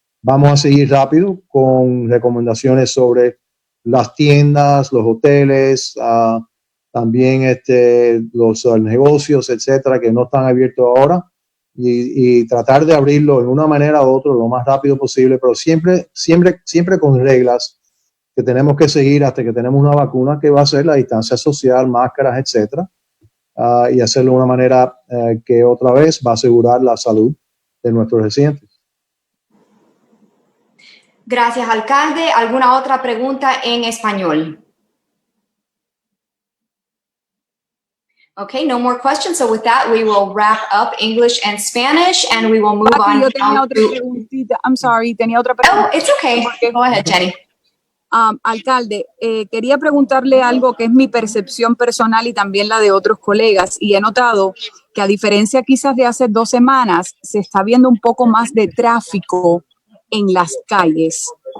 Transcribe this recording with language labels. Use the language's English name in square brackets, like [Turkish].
[Spanish] Vamos a seguir rápido con recomendaciones sobre las tiendas, los hoteles, también los negocios, etcétera, que no están abiertos ahora, y tratar de abrirlo en una manera u otra lo más rápido posible, pero siempre con reglas que tenemos que seguir hasta que tenemos una vacuna, que va a ser la distancia social, máscaras, etcétera, y hacerlo de una manera que otra vez va a asegurar la salud de nuestros residentes. Gracias, alcalde. ¿Alguna otra pregunta en español? [English] Okay, no more questions. So with that, we will wrap up English and Spanish, and we will move on. [Spanish] Yo tenía otra preguntita. [English] I'm sorry, [Spanish] tenía otra pregunta. [English] Oh, it's okay. Go ahead, Jenny. [Spanish] Alcalde, quería preguntarle algo que es mi percepción personal y también la de otros colegas, y he notado que a diferencia quizás de hace 2 semanas, se está viendo un poco más de tráfico en las calles.